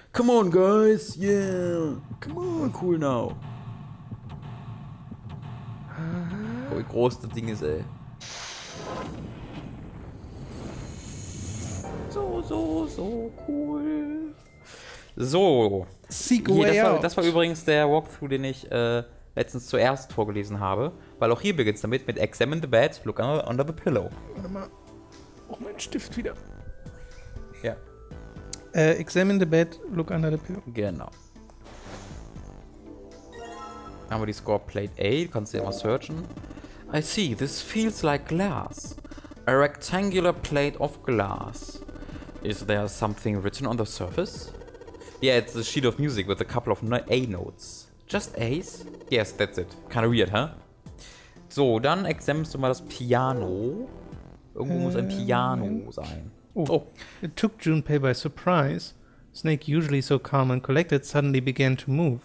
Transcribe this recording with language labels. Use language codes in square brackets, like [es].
[en] Come on, guys, yeah, come on, cool now. [de] Oh, wie groß das Ding ist, ey. So cool. So. [en] Seek [de] Hier, [en] way out. [de] das war übrigens der Walkthrough, den ich letztens zuerst vorgelesen habe. Weil auch hier beginnt es damit mit [en] Examine the bed, look under the pillow. [de] Warte mal. Oh, mein Stift wieder. Ja. [en] Examine the bed, look under the pillow. [de] Genau. Dann haben wir die Score Plate A, du kannst ja mal searchen. [en] I see, this feels like glass. A rectangular plate of glass. Is there something written on the surface? Yeah, it's a sheet of music with a couple of A notes. Just A's? Yes, that's it. Kinda weird, huh? [de] So, dann examinst du mal das Piano. Irgendwo muss ein Piano sein. Oh. [en] It took Junpei by surprise. Snake, usually so calm and collected, suddenly began to move.